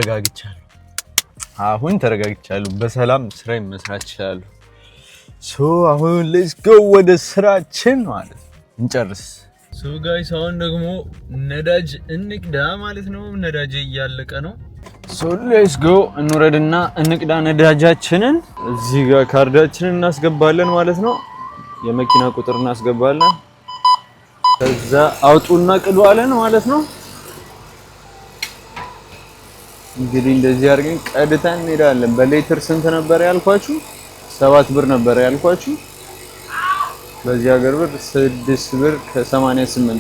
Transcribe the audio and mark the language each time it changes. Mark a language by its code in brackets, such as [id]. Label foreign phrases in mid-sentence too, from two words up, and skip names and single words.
[am] ተረጋግቻለሁ በሰላም ስራዬን መስራት እችላለሁ አሁን [en] let's go [am] ወደ ስራችን ማለት እንጨርስ guys አሁን ደግሞ ነዳጅ እንቅዳ ማለት ነው ነዳጅ እያለቀ ነው [en] let's go [am] እንውረድና እንቅዳ ነዳጃችንን እዚህ ጋር ካርዳችንን እናስገባለን ማለት ነው የመኪና ቁጥር እናስገባለን ከዛ አውጡና ቅዱ አለን ማለት ነው እንግዲህ እንደዚህ አድርገን ቀድተን እንሄዳለን በሌትር ስንት ነበር ያልኳችሁ 7 ብር ነበር ያልኳችሁ በዚህ ሀገር ብር 6 ብር ከ88